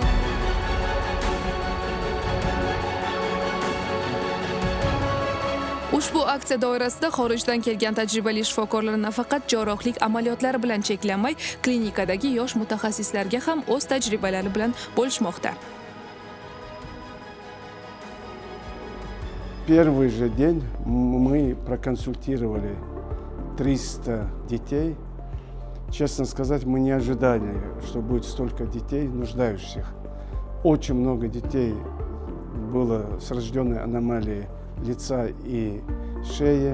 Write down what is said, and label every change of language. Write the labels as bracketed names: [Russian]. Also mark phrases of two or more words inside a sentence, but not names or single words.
[Uzbek] U Ushbu aksiya doirasida xorijdan kelgan tajribali shifokorlar nafaqat jarrohlik amaliyotlari bilan cheklanmay, klinikadagi yosh mutaxassislarga ham o'z tajribalari bilan bo'lishmoqda. [Russian] Первый же день мы проконсультировали 300 детей. Честно сказать, мы не ожидали, что будет столько детей, нуждающихся. Очень много детей было с рожденной аномалией лица и шеи.